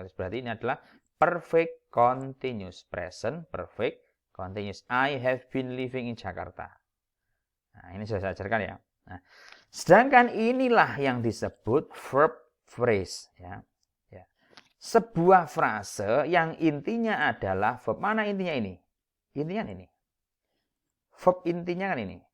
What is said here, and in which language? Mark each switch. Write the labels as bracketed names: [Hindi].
[Indonesian] Berarti ini adalah perfect continuous. [English] Present perfect continuous. I have been living in Jakarta. [Indonesian] Nah, ini sudah saya ajarkan ya. Nah, sedangkan inilah yang disebut verb phrase ya. Sebuah frase yang intinya adalah verb. Mana intinya ini? Intinya ini. Verb intinya kan ini.